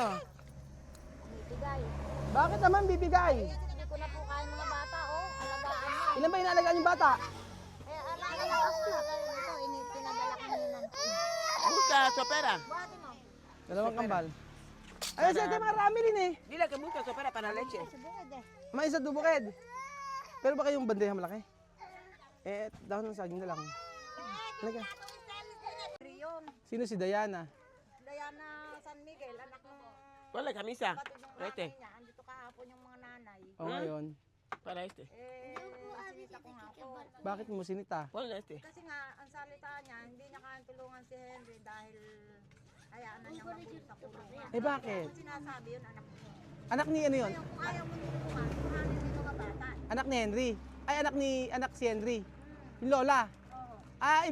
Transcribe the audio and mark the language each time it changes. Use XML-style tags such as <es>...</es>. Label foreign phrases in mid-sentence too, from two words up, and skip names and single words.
<tl>bibigay. Bakit naman bibigay? Hindi ko na po kaya mga bata, alagaan na. Ilan ba inaalagaan yung bata? Alagaan ako na. Ito, pinadala ko ninan.</tl> <es>Busca sopera.</es> <ceb>Buhati mo.</ceb> <tl>Dalawang kambal. Ayun siya, mga Ramilin eh.</tl> <es>Dile que busca sopera para leche.</es> <tl>Sa bukid eh. May isa dubukid. Pero baka yung bandeja malaki? Dahon ng saging na lang. Halika. Riyon, Sino si Diana? Diana San Miguel, anak ng</tl> <es>Ponle camisa.</es> <tl>kapatid ng</tl> <es>Este.</es> <tl>nanay niya. Andito kahapon yung mga nanay. O ngayon.</tl> <es>Para este.</es> <tl>Sinita ko nga ako. Bakit mo sinita?</tl> <es>Ponle este.</es> <tl>Kasi nga, ang salita niya, hindi niya kayang tulungan si Henry dahil hayaan na niya mabulit sa kulungan. Bakit? Kung sinasabi yun, anak mo. Anak ni ano yun? Kung ayaw mo tulungan, kuhanin mo yung mga bata. Anak ni Henry. Ay, anak si Henry. Yung lola. Oo.</tl>